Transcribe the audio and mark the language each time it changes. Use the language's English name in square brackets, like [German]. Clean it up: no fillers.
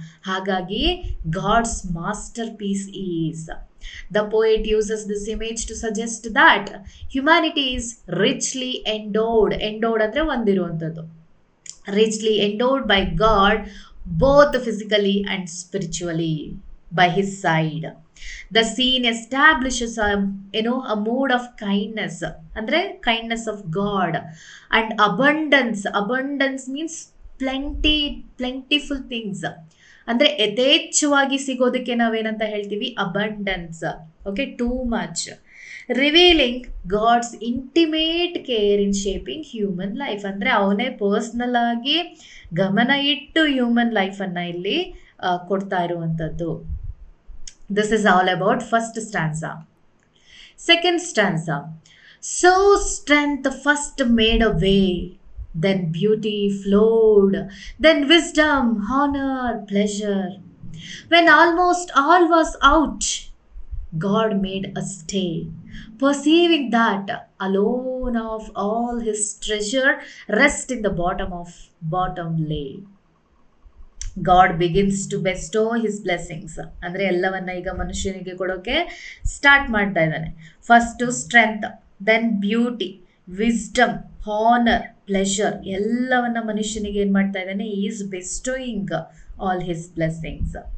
[Kannada] ಹಾಗಾಗಿ [English] God's masterpiece is. The poet uses this image to suggest that humanity is richly endowed [Kannada] ಅಂದರೆ ಹೊಂದಿರುವಂಥದ್ದು, [English] Richly endowed by God, both physically and spiritually by his side. The scene establishes a mood of kindness, [Kannada] andre [English] kindness of God, and abundance means plentiful things, [Kannada] ಅಂದರೆ ಯಥೇಚ್ಛವಾಗಿ ಸಿಗೋದಕ್ಕೆ ನಾವೇನಂತ ಹೇಳ್ತೀವಿ, [English] Abundance. Okay, too much. Revealing God's intimate care in shaping human life. [Kannada] ಅಂದರೆ ಅವನೇ personal ಆಗಿ ಗಮನ ಇಟ್ಟು human ಲೈಫನ್ನು ಇಲ್ಲಿ ಕೊಡ್ತಾ ಇರುವಂಥದ್ದು. [English] This is all about first stanza. Second stanza. So strength first made a way, then beauty flowed, then wisdom, honor, pleasure. When almost all was out, God made a stay. Perceiving that alone of all his treasure rest in the bottom lay. God begins to bestow his blessings. [Kannada] ಅಂದರೆ ಎಲ್ಲವನ್ನ ಈಗ ಮನುಷ್ಯನಿಗೆ ಕೊಡೋಕೆ start ಮಾಡ್ತಾ ಇದ್ದಾನೆ. [English] first strength, then beauty, wisdom, honour, pleasure [Kannada] ಎಲ್ಲವನ್ನ ಮನುಷ್ಯನಿಗೆ ಏನು ಮಾಡ್ತಾ ಇದ್ದಾನೆ, [English] Is bestowing all his blessings.